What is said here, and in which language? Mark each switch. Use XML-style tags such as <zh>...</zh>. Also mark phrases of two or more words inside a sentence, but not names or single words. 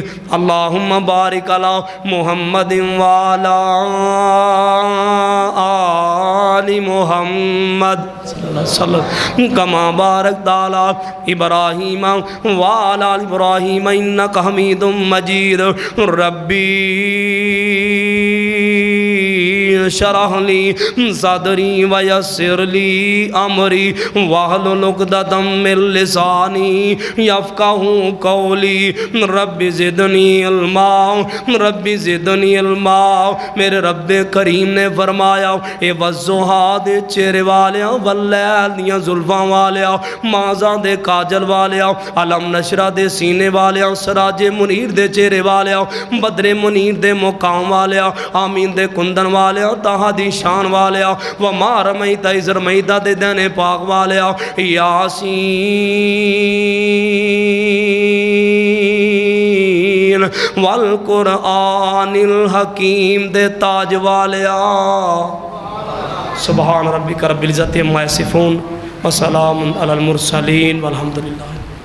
<ar>اللہم بارک علی محمد وعلی آل محمد۔ وسلم کما بارکت علی ابراہیم وعلی آل ابراہیم انک حمید مجید ربی شرح لی صدری ویسر لی امری واحلل عقدۃ من لسانی یفقہوا قولی رب زدنی علما رب زدنی علما</ar> <ur>میرے رب کریم نے فرمایا</ur> <pa>اے والضحیٰ دے چہرے والیاں</pa> <ar>واللیل</ar> <pa>دیاں زلفاں والیاں مازاں دے کاجل والیاں</pa> <ar>علم نشرہ</ar> <pa>دے سینے والیاں</pa> <ar>سراج منیر</ar> <pa>دے چہرے والیاں</pa> <ar>بدر منیر</ar> <pa>دے مقام والیاں آمین دے کندن والیاں تہا دی شان والیاں</pa> <ar>وما رمیت اذ رمیت</ar> <pa>دے دین پاک والیاں یاسین</pa> <ar>والقرآن الحکیم</ar> <pa>دے تاج والیاں</pa> <ar>سبحان ربک رب العزت عما یصفون وسلام علی المرسلین والحمدللہ</ar>